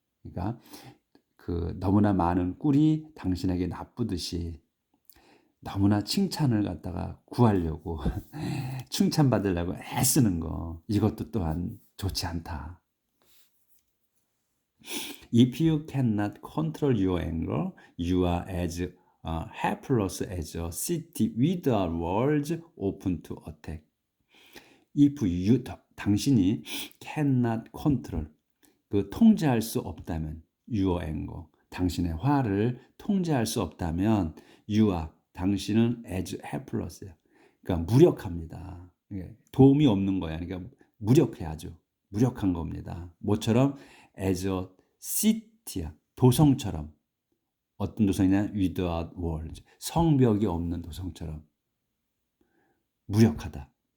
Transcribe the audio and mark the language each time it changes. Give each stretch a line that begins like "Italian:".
Korean: 그러니까 너무나 많은 꿀이 당신에게 나쁘듯이 너무나 칭찬을 갖다가 구하려고 칭찬받으려고 애쓰는 거, 이것도 또한 좋지 않다.
English: If you cannot control your anger, you are as helpless as a city without walls open to attack. If you
Korean: 당신이
English: cannot control
Korean: 그 통제할 수 없다면
English: your anger
Korean: 당신의 화를 통제할 수 없다면
English: you are
Korean: 당신은
English: as helpless
Korean: 야. 그러니까 무력합니다. 도움이 없는 거야. 그러니까 무력해 아주 무력한 겁니다. 뭐처럼
English: as a city
Korean: 야. 도성처럼 어떤 도성이냐
English: without walls
Korean: 성벽이 없는 도성처럼 무력하다.